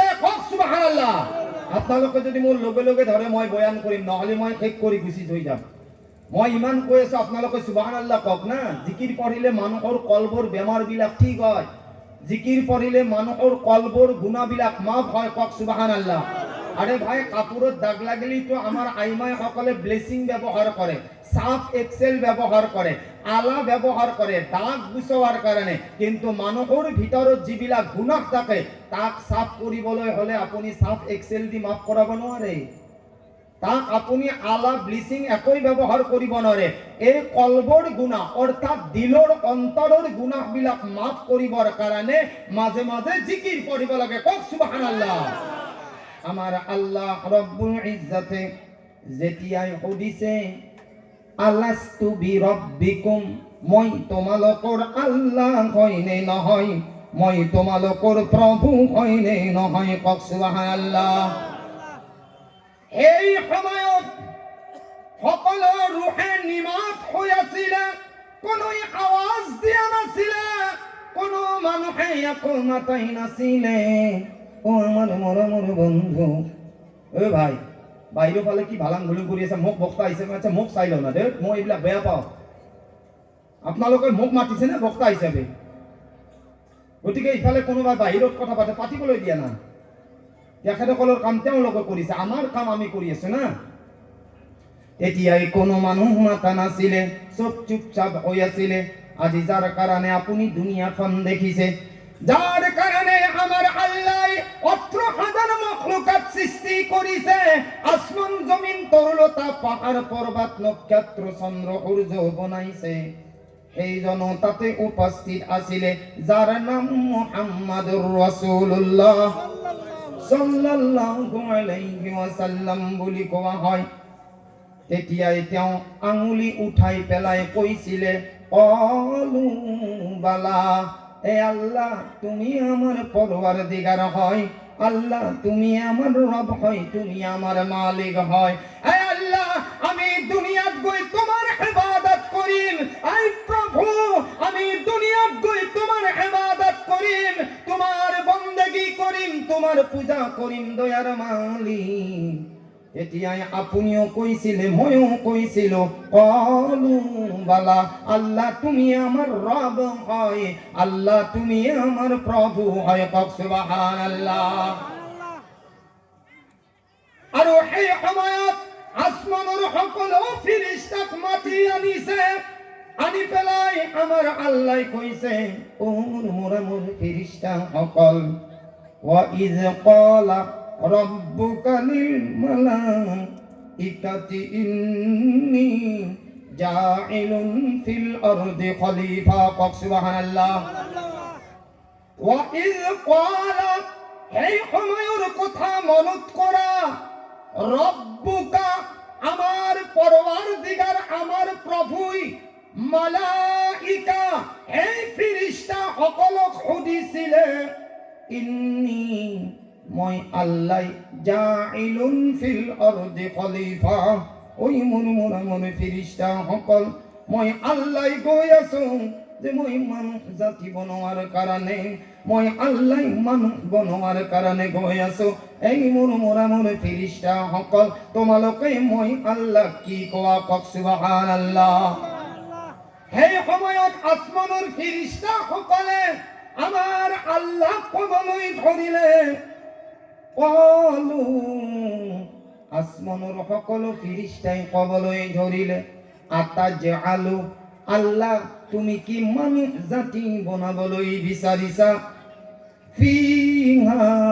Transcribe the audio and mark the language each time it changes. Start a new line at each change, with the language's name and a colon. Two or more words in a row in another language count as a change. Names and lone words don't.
Assamese: কওক সুবহানাল্লাহ। আপোনালোকে যদি মোৰ লগে লগে ধৰে মই বয়ান কৰিম, নহলে মই শেষ কৰি গুচি থৈ যাম। মই ইমান কৈ আছো, আপোনালোকে সুবহানাল্লাহ কওক না। জিকিৰ পঢ়িলে মানুহৰ কলবৰ বেমাৰবিলাক ঠিক হয়, জিকিৰ পঢ়িলে মানুহৰ কলবৰ গুণাবিলাক মাফ হয়, কওক সুবহানাল্লাহ।
Bangla: আরে ভাই, কাপড়ের দাগ লাগলেই তো আমার আইমাই সকলে ব্লেসিং ব্যবহার করে, সাফ এক্সেল ব্যবহার করে, আলা ব্যবহার করে দাগ গুছাওয়ার কারণে।
Assamese: কিন্তু মানুহৰ ভিতৰত যিবিলাক গুণাহ থাকে তাক সাফ কৰিবলৈ হলে আপুনি সাফ এক্সেল দি মাফ কৰাব নোৱাৰে, তাক আপুনি আলা ব্লিচিং একোই ব্যৱহাৰ কৰিব নোৱাৰে। এই কলবৰ গুণাহ অৰ্থাৎ দিলৰ অন্তৰৰ গুণাহবিলাক মাফ কৰিবৰ কাৰণে মাজে মাজে জিকিৰ কৰিব লাগে। কওক সুবহানাল্লাহ। আমার আল্লাহ রব্বুল ইজ্জতে যেতিয়াই সুধিছে
Arabic: ألستُ بربكم,
Assamese: মই তোমালোকৰ আল্লাহ হয়নে নহয়, মই তোমালোকৰ প্ৰভু হয়নে নহয়, কওক সুবহানাল্লাহ। এই সময়ত সকলো রূহে নিমাত হৈ আছিলে, কোনো আৱাজ দিয়া নাছিলে, কোনো মানুহে একো মাতাই নাছিলে। ও আমার মরমর বন্ধু, ও ভাই, বাইরেও ফালে কি ভালাং ভুলুং কৰি আছে, মোক বক্তা আহিছে, আচ্ছা মোক চাই লওঁ না দে, মই এইবিলাক বেয়া পাওঁ। আপোনালোকে মোক মাতিছে নে বক্তা হিচাপে? গতিকে ইফালে কোনোবা বাহিৰত কথা পাতে, পাতিবলৈ দিয়া না। তেখেতসকলৰ কাম তেওঁলোকে কৰিছে, আমাৰ কাম আমি কৰি আছো না। তেতিয়াই কোনো মানুহ মাতা নাছিলে, চব চুপচাপ হৈ আছিলে। আজি যাৰ কাৰণে আপুনি দুনিয়াখন দেখিছে,
Bangla: যার কারণে আমার আল্লাহ 18,000 মখলুকাত সৃষ্টি করেছে,
Assamese: আসমান জমিন তরলতা পাহাড় পর্বত নক্ষত্র চন্দ্র সূর্য বনাইছে, সেই জন তাতে উপস্থিত আছিলে যার নাম
Arabic: محمد رسول الله صلى الله عليه وسلم
Assamese: বুলি কোৱা হয়। তেতিয়াই তেওঁ আঙুলি উঠাই পেলাই কৈছিলে,
Arabic: قالوا بلى,
Assamese: এ আল্লাহ তুমি আমার পরওয়ারদিগার হয়, আল্লাহ তুমি আমার রব হয়, তুমি আমার মালিক হয়। এ আল্লাহ, আমি দুনিয়াত গই তোমার ইবাদত করিম, আই প্রভু আমি দুনিয়াত গই তোমার ইবাদত করিম, তোমার বন্দেগী করিম, তোমার পূজা করিম দয়ার মালিক। এতিয়াই আপুনিও কৈছিলে, ময়ো কৈছিলো,
Arabic: قالوا بلى,
Assamese: আল্লাহ তুমি আমার রব হয়, আল্লাহ তুমি আমার প্রভু হয়, কওক সুবহানাল্লাহ। আৰু এই সময়ত আসমানৰ সকলো ফেৰেশতাক মাতি আনিছে, আনি পেলাই আমাৰ আল্লাহ কৈছে, ও মোৰ ফেৰেশতা সকল,
Arabic: وإذ قال ربك للملائكة إني جاعل في الأرض خليفة,
Assamese: কওক সুবহানাল্লাহ।
Arabic: وإذ قال,
Assamese: এই সময়ৰ কথা মনত কৰা, রব্বুকা আমার পরওয়ারদিগার, আমার প্রভুই, মালাইকা এই ফেরেশতা সকলক সুধিছিলে, ইন্নী মই আল্লাহ
Arabic: جاعل في الأرض خليفة,
Assamese: ওই মোৰ ফেরেশতা সকল, মই আল্লাহ গৈ আছো যে মই মানুহ জাতি বনোৱাৰ কাৰণে, মই আল্লাহ মানুহ বনোৱাৰ কাৰণে গৈ আছো। এই মোৰ ফেরেশতা সকল, তোমালোকে মই আল্লাহ কি কোৱা, কওক সুবহানাল্লাহ। সেই সময়ত আসমানৰ ফেরেশতা সকলে আমার আল্লাহ কবলৈ ধৰিলে, কলু, আসমানৰ সকলো ফেরেশতাই কবলৈ ধৰিলে, আতাজআলু, আল্লাহ তুমি কি মানুহ জাতি বনাবলৈ বিচাৰিছা, ফিহা